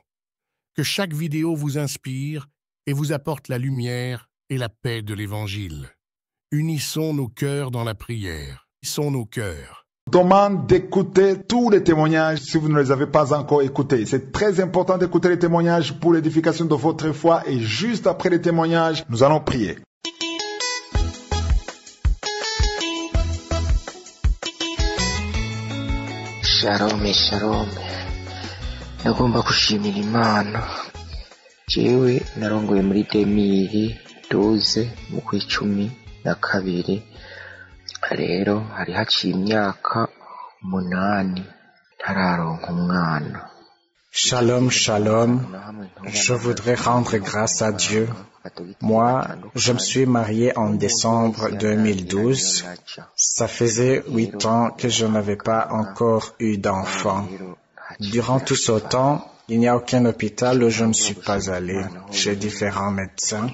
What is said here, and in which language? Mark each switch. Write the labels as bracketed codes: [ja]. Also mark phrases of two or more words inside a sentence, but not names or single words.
[fr] Que chaque vidéo vous inspire et vous apporte la lumière et la paix de l'Évangile. Unissons nos cœurs dans la prière. Unissons nos cœurs. Demande d'écouter tous les témoignages si vous ne les avez pas encore écoutés. C'est très important d'écouter les témoignages pour l'édification de votre foi et juste après les témoignages, nous allons prier. [he] Shalom, shalom. [rn] Nagomba gushimira Imana. Jewe narongoye muri 2012 mu kw'icumi na kabiri. Rero hari haciye imyaka 8 ntararonka umwana. [he] Shalom, shalom. [fr] Je voudrais rendre grâce à Dieu. Moi, je me suis marié en décembre 2012. Ça faisait 8 ans que je n'avais pas encore eu d'enfant. Durant tout ce temps, il n'y a aucun hôpital où je ne suis pas allé, chez différents médecins.